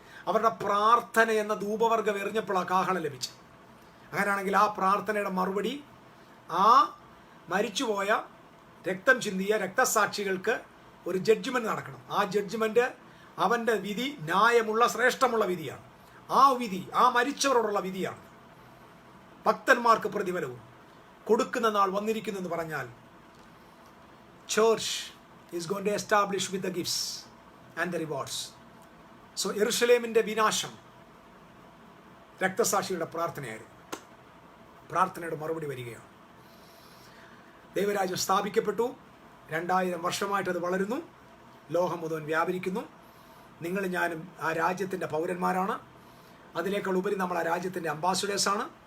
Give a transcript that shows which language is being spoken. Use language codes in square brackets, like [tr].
[ml] അവരുടെ പ്രാർത്ഥന എന്ന ധൂപവർഗം എറിഞ്ഞപ്പോൾ ആ കാഹളം ലഭിച്ചു. അങ്ങനെയാണെങ്കിൽ ആ പ്രാർത്ഥനയുടെ മറുപടി ആ മരിച്ചുപോയ രക്തം ചിന്തിയ രക്തസാക്ഷികൾക്ക് ഒരു ജഡ്ജ്മെന്റ് നടക്കണം. ആ ജഡ്ജ്മെന്റ് അവൻ്റെ വിധി ന്യായമുള്ള ശ്രേഷ്ഠമുള്ള വിധിയാണ്. ആ വിധി ആ മരിച്ചവരോടുള്ള വിധിയാണ്. ഭക്തന്മാർക്ക് പ്രതിഫലവും കൊടുക്കുന്ന നാൾ വന്നിരിക്കുന്നു എന്ന് പറഞ്ഞാൽ [en] church is going to establish with the gifts and the rewards. [ml] So യെരുശലേമിൻ്റെ വിനാശം രക്തസാക്ഷിയുടെ പ്രാർത്ഥനയായിരുന്നു. പ്രാർത്ഥനയുടെ മറുപടി വരികയാണ്. ദൈവരാജ്യം സ്ഥാപിക്കപ്പെട്ടു. 2000 വർഷമായിട്ട് അത് വളരുന്നു, ലോകം മുഴുവൻ വ്യാപരിക്കുന്നു. നിങ്ങളും ഞാനും ആ രാജ്യത്തിൻ്റെ പൗരന്മാരാണ്. അതിനേക്കാൾ ഉപരി നമ്മൾ ആ രാജ്യത്തിൻ്റെ അംബാസഡേഴ്സാണ്.